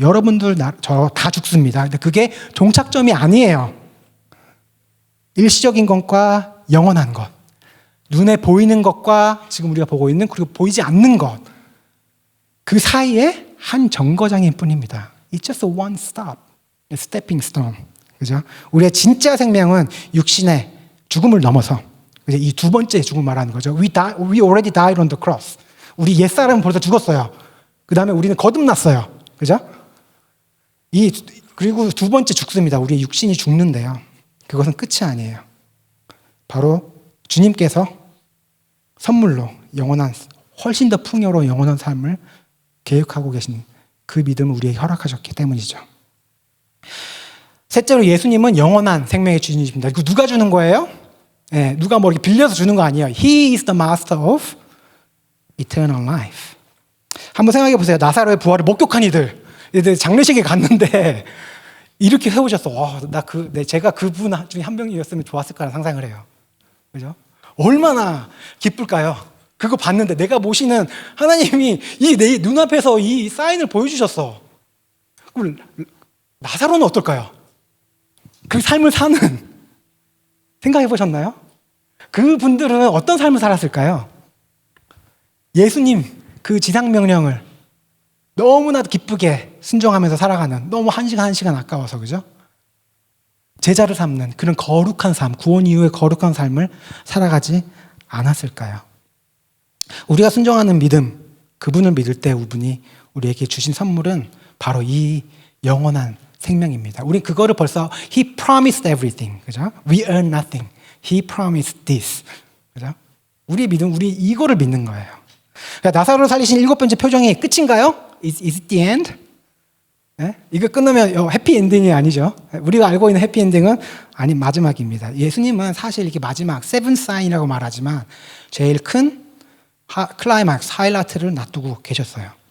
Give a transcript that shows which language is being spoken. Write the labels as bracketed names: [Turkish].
[Korean] 여러분들, 저 다 죽습니다. 근데 그게 종착점이 아니에요. 일시적인 것과 영원한 것, 눈에 보이는 것과 지금 우리가 보고 있는, 그리고 보이지 않는 것, 그 사이에 한 정거장일 뿐입니다. [English] It's just one stop, a stepping stone. [Korean] 그죠? 우리의 진짜 생명은 육신의 죽음을 넘어서 이 두 번째 죽음을 말하는 거죠. [English] We already died on the cross. [Korean] 우리 옛사람은 벌써 죽었어요. 그 다음에 우리는 거듭났어요. 그죠? 그리고 두 번째 죽습니다. 우리의 육신이 죽는데요. 그것은 끝이 아니에요. 바로 주님께서 선물로 영원한, 훨씬 더 풍요로운 영원한 삶을 계획하고 계신 그 믿음을 우리에게 허락하셨기 때문이죠. 셋째로 예수님은 영원한 생명의 주인이십니다. 이거 누가 주는 거예요? 네, 누가 뭐 이렇게 빌려서 주는 거 아니에요. [English] He is the master of eternal life. [Korean] 한번 생각해 보세요. 나사로의 부활을 목격한 이들 장례식에 갔는데 이렇게 세우셨어. 제가 그분 중에 한 명이었으면 좋았을 거라는 상상을 해요. 그죠? 얼마나 기쁠까요? 그거 봤는데 내가 모시는 하나님이 내 눈앞에서 이 사인을 보여주셨어. 그럼 나사로는 어떨까요? 그 삶을 사는, 생각해 보셨나요? 그분들은 어떤 삶을 살았을까요? 예수님 그 지상명령을 너무나도 기쁘게 순종하면서 살아가는, 너무 한 시간 한 시간 아까워서, 그죠? 제자를 삼는 그런 거룩한 삶, 구원 이후의 거룩한 삶을 살아가지 않았을까요? 우리가 순종하는 믿음, 그분을 믿을 때 그분이 우리에게 주신 선물은 바로 이 영원한 생명입니다. 우린 그거를 벌써 [English] He promised everything, [Korean] 그죠? [English] We earn nothing. He promised this, 그죠? [Korean] 우리의 믿음, 우리 이거를 믿는 거예요. 그러니까 나사로를 살리신 7번째 표정이 끝인가요? [English] Is it the end? 네? [Korean] 이거 끝나면 해피엔딩이 아니죠. 우리가 알고 있는 해피엔딩은 마지막입니다. 예수님은 사실 이렇게 마지막 세븐 사인이라고 말하지만 제일 큰 클라이막스, 하이라이트를 놔두고 계셨어요.